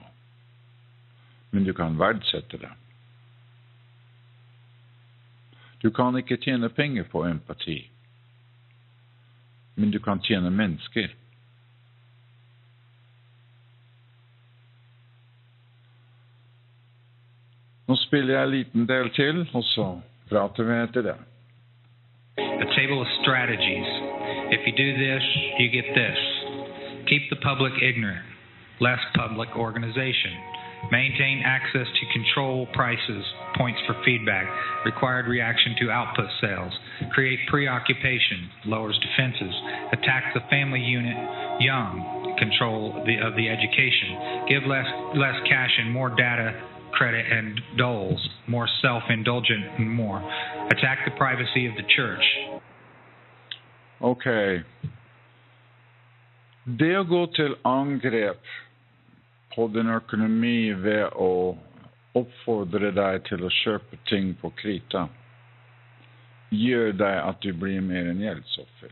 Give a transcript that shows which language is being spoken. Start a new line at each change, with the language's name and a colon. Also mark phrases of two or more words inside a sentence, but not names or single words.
Norwegian: Men du kan verdsette det. Du kan ikke tjene penger på empati. Men du kan tjene mennesker. Nå spiller jeg en liten del til, og så prater vi etter det.
English: A table of strategies. If you do this, you get this. Keep the public ignorant. Less public organization. Maintain access to control prices, points for feedback, required reaction to output sales, create preoccupation, lowers defenses, attack the family unit young, control of the education, give less cash and more data, credit and doles, more self-indulgent and more, attack the privacy of the church. Okay.
Norwegian: Det å gå til angrep på din økonomi ved å oppfordre deg til å kjøpe ting på krita, gjør deg at du blir mer en gjeldsoffer.